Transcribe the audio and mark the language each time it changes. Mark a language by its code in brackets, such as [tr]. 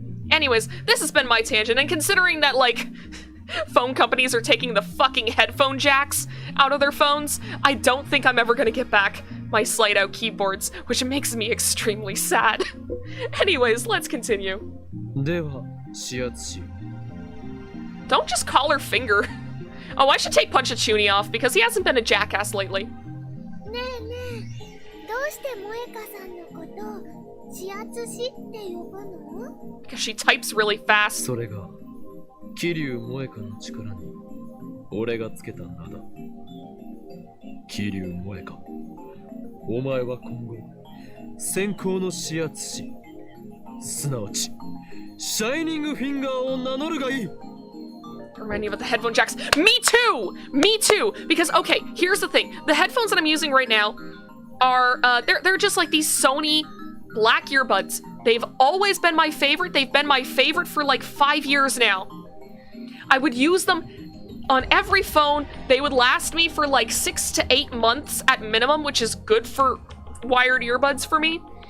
[en] Anyways, this has been my tangent, and considering that, like, phone companies are taking the fucking headphone jacks out of their phones, I don't think I'm ever gonna get back my slide-out keyboards, which makes me extremely sad. Anyways, let's continue. [ja] では指圧し [en] Don't just call her finger. Oh, I should take Punchachuni off because he hasn't been a jackass lately. [ja] ねえねえ、どうして萌香さんのことを指圧師って呼ぶの？ [en] Because she types really fast. [ja] それが桐生萌香の力に俺がつけた名だ。桐生萌香、お前は今後先行の指圧師、すなわちシャイニングフィンガーを名乗るがいい。 [en] Remind me about the headphone jacks. Me too! Me too! Because, okay, here's the thing. The headphones that I'm using right now are, they're just like these Sony black earbuds. They've always been my favorite. They've been my favorite for like 5 years now. I would use them on every phone. They would last me for like 6 to 8 months at minimum, which is good for wired earbuds for me.